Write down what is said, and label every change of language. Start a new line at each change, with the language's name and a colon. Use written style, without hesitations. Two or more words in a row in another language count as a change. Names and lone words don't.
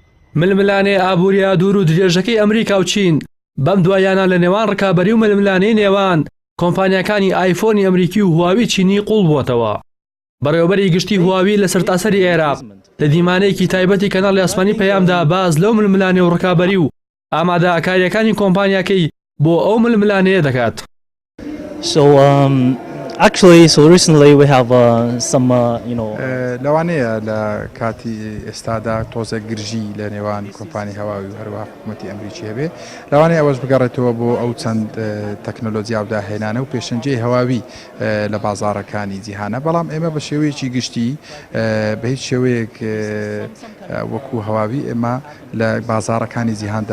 Central Kurdish: ململانێ ئابووریا دوور و درێژەکەی ئەمریکا و چین بەم دوایانە لە نێوان ڕکابەری و ململانەی نێوان کۆمپانیەکانی ئایفۆنی ئەمریکی و هواوی چینی قوڵ بووەتەوە. بەڕێوەبەری گشتی هواوی لە سەرتاسەری عێراق لە دیمانەیەکی تایبەتی کەناڵی ئاسمانی پەیامدا باز لەو ململانێ و ڕکابەری و ئامادەکاریەکانی کۆمپانیەکەی بۆ ئەو ململانەیە دەکات.
English: Actually, recently we have some,
Central Kurdish: لەوانەیە لە کاتی ئێستادا تۆزە گرژی لە نێوان کۆمپانی هەواوی و هەروە حکوومەتی ئەمریکی هەبێ لەوانەیە ئەوەش بگەڕێتەوە بۆ ئەو چەند تەکنۆلۆجیاودا هێنانە و پێشەنجەی هەواوی لە بازاڕەکانی جیهانە، بەڵام ئێمە بە شێوەیەکی گشتی بە هیچ شێوەیەک وەکو هەواوی ئێمە لە بازاڕەکانی جیهاندا